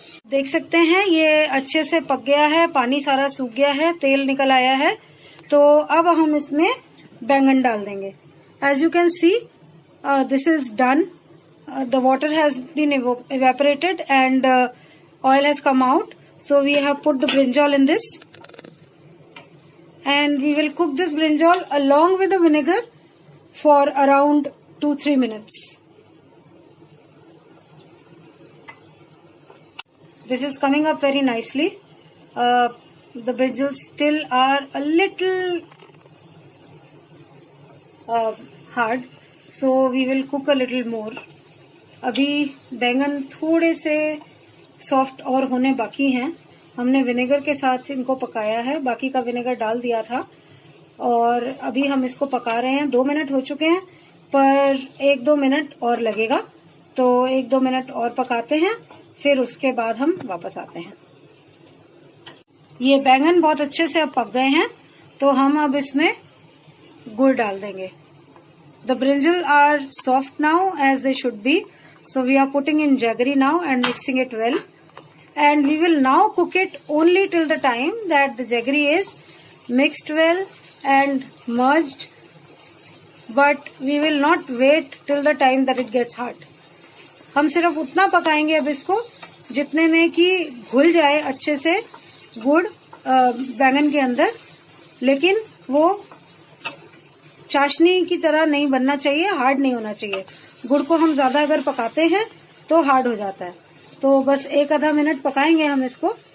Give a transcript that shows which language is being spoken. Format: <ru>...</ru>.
<hi>देख सकते हैं ये अच्छे से पक गया है, पानी सारा सूख गया है, तेल निकल आया है। तो अब हम इसमें बैंगन डाल देंगे।</hi> <en>As you can see, this is done. The water has been evaporated and oil has come out. So we have put the brinjal in this. And we will cook this brinjal along with the vinegar for around 2-3 minutes. This is coming up very nicely. The brinjals still are a little hard, so we will cook a little more.</en> <hi>अभी बैंगन थोड़े से soft और होने बाकी हैं। हमने vinegar के साथ इनको पकाया है, बाकी का विनेगर डाल दिया था और अभी हम इसको पका रहे हैं। 2 मिनट हो चुके हैं पर 1-2 मिनट और लगेगा, तो 1-2 मिनट और पकाते हैं, फिर उसके बाद हम वापस आते हैं। ये बैंगन बहुत अच्छे से अब पक गए हैं, तो हम अब इसमें गुड़ डाल देंगे।</hi> <en>The brinjal are soft now as they should be, so we are putting in jaggery now and mixing it well. And we will now cook it only till the time that the jaggery is mixed well and merged, but we will not wait till the time that it gets hard.</en> <hi>हम सिर्फ उतना पकाएंगे अब इसको जितने में कि घुल जाए अच्छे से गुड़ बैंगन के अंदर, लेकिन वो चाशनी की तरह नहीं बनना चाहिए, हार्ड नहीं होना चाहिए। गुड़ को हम ज्यादा अगर पकाते हैं तो हार्ड हो जाता है। तो बस 1-आधा मिनट पकाएंगे हम इसको।</hi>